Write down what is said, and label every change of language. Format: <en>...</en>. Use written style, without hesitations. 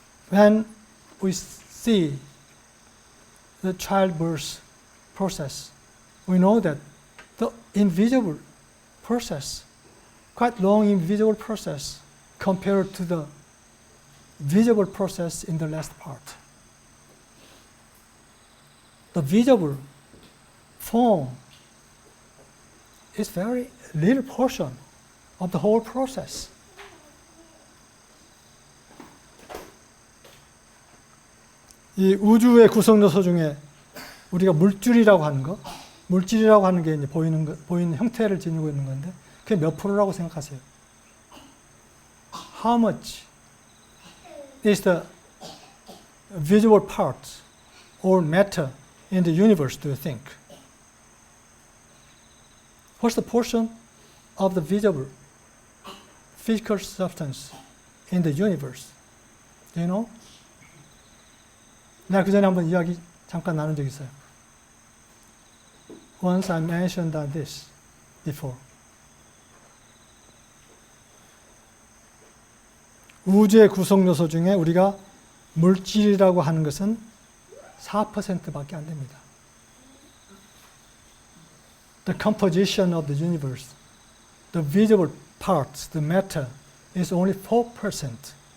<en>When we see the childbirth process, we know that the invisible process, quite long invisible process, compared to the visible process in the last part. The visible form is very little portion of the whole process.</en> <ko>이 우주의 구성 요소 중에 우리가 물질이라고 하는 거, 물질이라고 하는 게 이제 보이는 형태를 지니고 있는 건데, 그게 몇 프로라고 생각하세요?</ko> <en>How much is the visible part or matter in the universe, do you think? What's the portion of the visible physical substance in the universe? Do you know?</en> <ko>내가 그 전에 한번 이야기 잠깐 나눈 적이 있어요.</ko> <en>Once I mentioned this before.</en> <ko>우주의 구성 요소 중에 우리가 물질이라고 하는 것은 4%밖에 안 됩니다.</ko> <en>The composition of the universe, the visible parts, the matter, is only 4%.</en>